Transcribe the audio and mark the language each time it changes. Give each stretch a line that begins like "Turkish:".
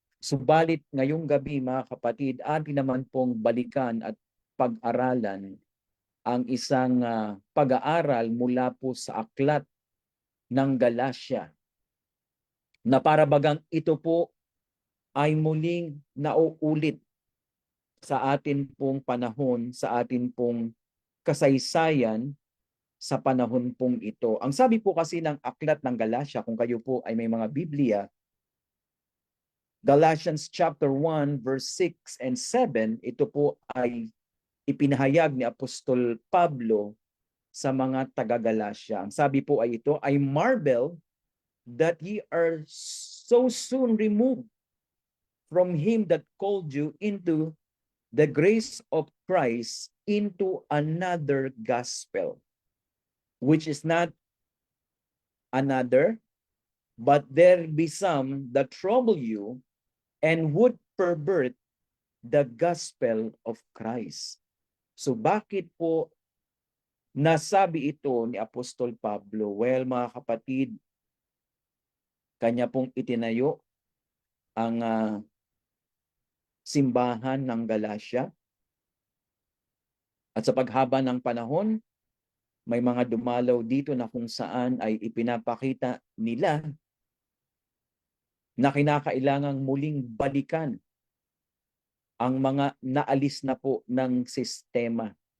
Filipino: Subalit ngayong gabi mga kapatid, atin naman pong balikan at pag-aralan ang isang pag-aaral mula po sa aklat ng Galacia na para bagang ito po ay muling nauulit sa atin pong panahon, sa atin pong kasaysayan sa panahon pong ito. Ang sabi po kasi ng aklat ng Galacia, kung kayo po ay may mga Biblia,
English: Galatians chapter 1 verse 6 and 7,
Filipino: ito po ay ipinahayag ni Apostol Pablo sa mga taga-Galacia. Ang sabi po ay ito,
English: I marvel that ye are so soon removed from him that called you into the grace of Christ into another gospel, which is not another, but there be some that trouble you and would pervert the gospel of Christ.
Filipino: So bakit po nasabi ito ni Apostol Pablo? Well, mga kapatid, kanya pong itinayo ang simbahan ng Galacia. At sa paghaba ng panahon, may mga dumalaw dito na kung saan ay ipinapakita nila na kinakailangang muling balikan ang mga naalis na po ng sistema.